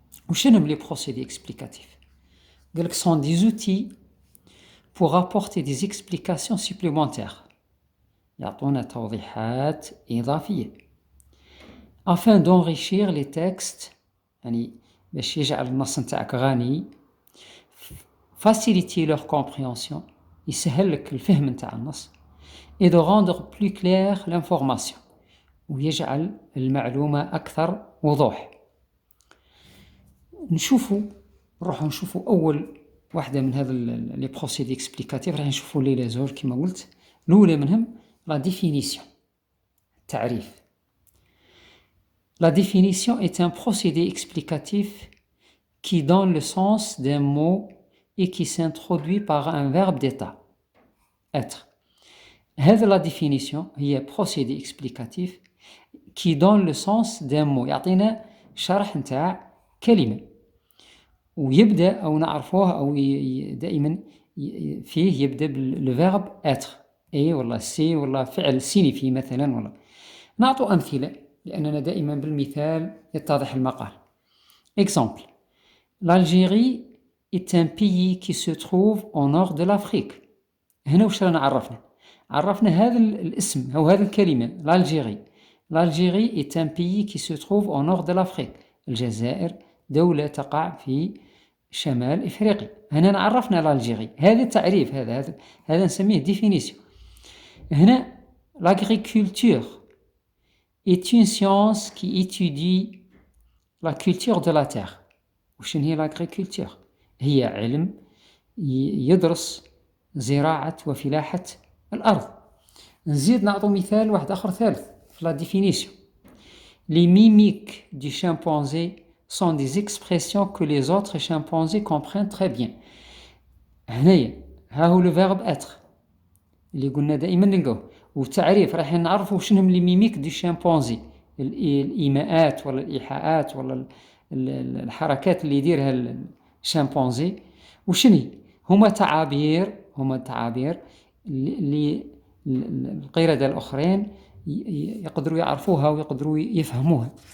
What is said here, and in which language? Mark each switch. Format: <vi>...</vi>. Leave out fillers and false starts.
<ar>وشنهم لي بروسيدي اكسبليكاتيف؟ قالك</ar> <fr>sont des outils pour apporter des explications supplémentaires،</fr> <ar>يعطونا توضيحات إضافية</ar> <fr>afin d'enrichir les textes،</fr> <ar>يعني باش يجعل النص نتاعك غني،</ar> <fr>faciliter leur compréhension،</fr> <ar>يسهل لك الفهم نتاع النص،</ar> <fr>et de rendre plus claire l'information،</fr> <ar>ويجعل المعلومة أكثر وضوح. نروحوا نشوفوا أول واحدة من هذا لي بروسيدي اكسبليكاتيف. راح نشوفوا لي زوج كما قلت. الأولى منهم لا ديفينيسيون، التعريف.</ar> <fr>La définition est un procédé explicatif qui donne le sens d'un mot et qui s'introduit par un verbe d'état. Être.</fr> <ar>هذا la définition هي</ar> <fr>procédé explicatif qui donne le sens d'un mot،</fr> <ar>يعطينا شرح نتاع كلمة، ويبدأ أو نعرفوه أو دائما فيه يبدأ بالverbe être، اي ولا سي ولا فعل سينيفي مثلا، ولا نعطو أمثلة لأننا دائما بالمثال يتضح المقال.</ar> <fr>Exemple: l'Algérie est un pays qui se trouve au nord de l'Afrique.</fr> <ar>هنا وش رانا عرفنا هذا الاسم أو هذه الكلمة l'Algérie.</ar> <fr>L'Algérie est un pays qui se trouve au nord de l'Afrique.</fr> <ar>الجزائر دولة تقع في شمال إفريقيا. هنا عرفنا l'Algérie، هذا التعريف، هذا نسميه définition. هنا</ar> <fr>l'agriculture est une science qui étudie la culture de la terre.</fr> <ar>وشن هي l'agriculture؟ هي علم يدرس زراعة وفلاحة الأرض. نزيد نعطو مثال واحد آخر ثالث في la définition.</ar> <fr>Les mimiques du chimpanzé sont des expressions que les autres chimpanzés comprennent très bien.</fr> <ar>هنايا ها هو le verbe être اللي قلنا دائما نلقوه. والتعريف راح نعرفوا شنهم لي ميميك دي شامبانزي، الإيماءات ولا الإيحاءات ولا الحركات اللي يديرها الشامبانزي. وشني هما تعابير اللي القردة الأخرين يقدروا يعرفوها ويقدروا يفهموها.</ar>